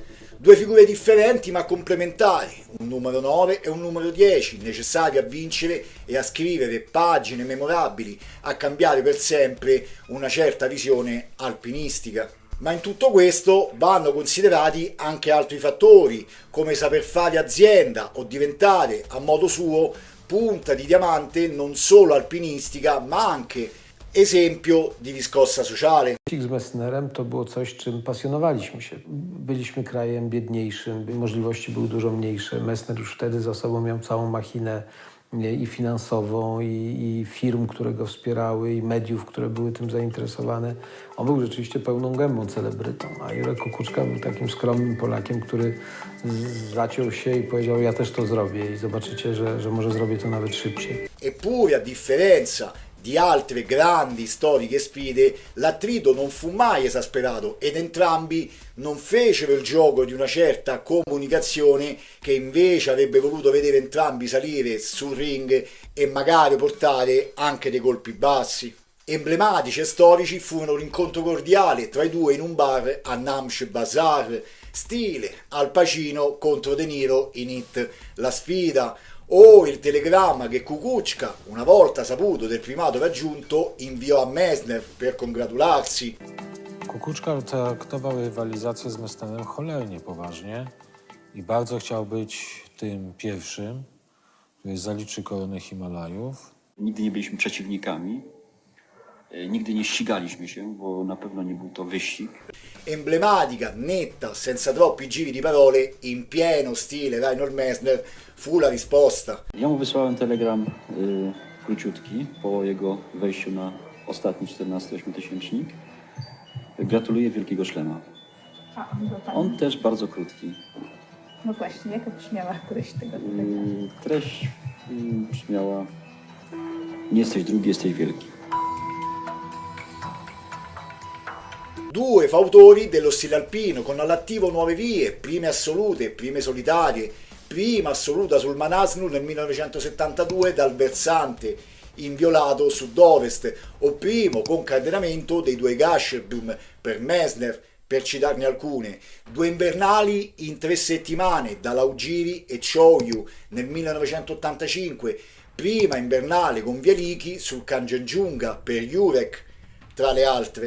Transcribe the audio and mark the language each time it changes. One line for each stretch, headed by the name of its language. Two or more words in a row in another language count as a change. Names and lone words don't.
Italian: 2 figure differenti ma complementari, un numero 9 e un numero 10, necessari a vincere e a scrivere pagine memorabili, a cambiare per sempre una certa visione alpinistica. Ma in tutto questo vanno considerati anche altri fattori, come saper fare azienda o diventare a modo suo punta di diamante non solo alpinistica ma anche esempio di riscossa sociale.
Polish: Z Messnerem to było coś, czym pasjonowaliśmy się. Byliśmy krajem biedniejszym, możliwości były dużo mniejsze. Messner już wtedy za sobą miał całą machinę i finansową, i firm, które go wspierały, i mediów, które były tym zainteresowane. On był rzeczywiście pełną gębą celebrytą, a Jurek Kukuczka był takim skromnym Polakiem, który zaciął się i powiedział: ja też to zrobię i zobaczycie, że może zrobię to nawet szybciej.
Italian: Eppure, a differenza di altre grandi storiche sfide, l'attrito non fu mai esasperato ed entrambi non fecero il gioco di una certa comunicazione che invece avrebbe voluto vedere entrambi salire sul ring e magari portare anche dei colpi bassi. Emblematici e storici furono l'incontro cordiale tra i due in un bar a Namche Bazaar, stile Al Pacino contro De Niro in It La Sfida, o il telegramma che Kukuczka, una volta saputo del primato raggiunto, inviò a Messner per congratularsi.
Polish: Kukuczka traktował rywalizację z Messnerem cholernie poważnie i bardzo chciał być tym pierwszym, który zaliczy koronę Himalajów. Nigdy nie byliśmy przeciwnikami, nigdy nie ścigaliśmy się, bo na pewno nie był to wyścig.
Italian: Emblematica, netta, senza troppi giri di parole, in pieno stile Reinhold Messner, fu la risposta.
Polish: Ja mu wysłałem telegram króciutki po jego wejściu na ostatni 14-8-tysięcznik. Gratuluję wielkiego szlema. A, on był tam. On też bardzo krótki. No właśnie, jaka brzmiała treść tego telegramu? Treść brzmiała: nie jesteś drugi, jesteś wielki.
Italian: Due fautori dello stile alpino, con all'attivo nuove vie, prime assolute, prime solitarie, prima assoluta sul Manaslu nel 1972 dal versante inviolato sud-ovest, o primo concatenamento dei due Gasherbrum per Messner, per citarne alcune, due invernali in 3 settimane da Laugiri e Choyu nel 1985, prima invernale con Vialiki sul Kanchenjunga per Jurek, tra le altre.